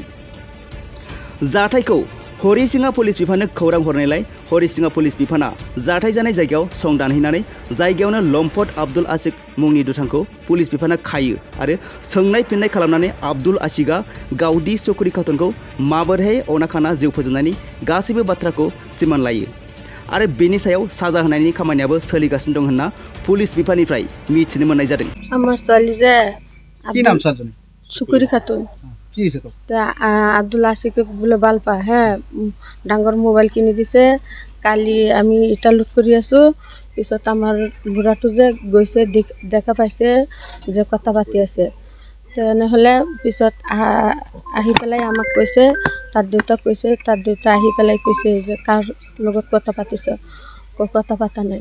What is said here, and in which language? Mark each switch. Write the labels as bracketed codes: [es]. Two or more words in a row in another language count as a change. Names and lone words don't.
[brx] जाथायखौ हरिसिङा पुलिस बिफाननो खौरां हरनायलाय हरिसिङा पुलिस बिफाना जाथाय जानाय जायगायाव संदानहैनानै जायगायावनो लम्पट आब्दुल आशिक मुंनि दुथांखौ पुलिस बिफाना खायो आरो सोंनाय फिननाय खालामनानै आब्दुल आशिकआ गावदि सुकुरि खातुनखौ माबोरैहाय अनाखाना जिउ फोजोबनायनि गासैबो बाथ्राखौ सिमान लायो आरो बेनि सायाव साजा होनायनि खामानियाबो सोलिगासिनो दं होनना पुलिस बिफाननिफ्राय मिथिनो मोननाय जादों। [as] আমার ছোৱালী যে কি নাম ছোৱালীজনী? সুকুৰি খাতুন। কি হৈছে তো? আব্দুল আশিকে বোলে ভাল পায়, হ্যাঁ ডাঙৰ মোবাইল কিনি দিছে। কালি আমি ইটা লুট কৰি আছোঁ, পিছত আমাৰ বুঢ়াটো যে গৈছে দেখা পাইছে যে কথা পাতি আছে, তেনেহ'লে পিছত আহি পেলাই আমাক কৈছে, তাৰ দেউতাক কৈছে, তাৰ দেউতা আহি পেলাই কৈছে যে কাৰ লগত কথা পাতিছ, কথা পতা নাই।